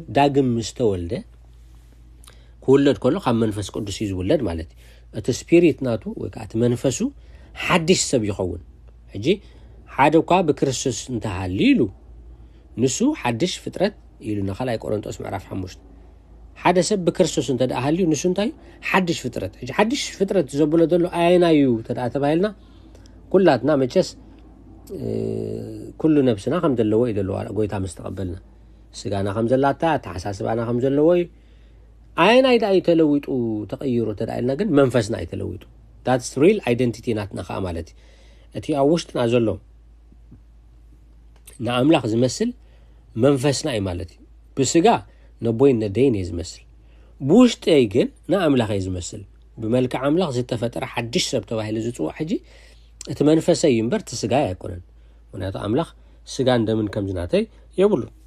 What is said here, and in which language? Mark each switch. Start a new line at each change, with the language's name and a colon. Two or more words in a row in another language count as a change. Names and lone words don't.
Tigrinya: ዳግም ምስተወልደ ክውለድ ከሎ ካብ መንፈስ ቅዱስ እዩ ዝውለድ ማለት እቲ ስፒሪት ናቱ ወይ ከዓ እቲ መንፈሱ ሓድሽ ሰብ ይኸውን ሕጂ ሓደ እኳ ብክርስቶስ እንተሃሊሉ ንሱ ሓድሽ ፍጥረት ኢሉና ካልኣይ ቆሮንጦስ ምዕራፍ 5 ሓደ ሰብ ብክርስቶስ እንተሃሊዩ ንሱ እንታይ ሓድሽ ፍጥረት ሕጂ ሓድሽ ፍጥረት ዘብሎ ዘሎ ኣየናዩ ተባሂልና ኩላትና መቸስ ኩሉ ነብስና ከም ዘለዎ ይደለዋ ጎይታ ምስተቀበልና ስጋና ከም ዘላታ ተሓሳስባና ከም ዘለዎ ኣየናይ ዳ ይተለዊጡ ተቀይሮ ተዳኢልና ግን መንፈስና ይተለዊጡ
English: that's real identity
Tigrinya: ናትና ኸ ማለት እቲ ኣብ ውሽጥና ዘሎ ንኣምላኽ ዝመስል መንፈስና እዩ ማለት እዩ ብስጋ ነቦይን ነደይን እዩ ዝመስል ብውሽጠይ ግን ንኣምላኽ እዩ ዝመስል ብመልክዕ ኣምላኽ ዝተፈጠረ ሓድሽ ሰብ ተባሂሉ ዝፅዋዕ ሕጂ እቲ መንፈሰይ እዩ እምበር እቲ ስጋ ኣይኮነን ምክንያቱ ኣምላኽ ስጋ እንደምን ከም ዝናተይ የብሉ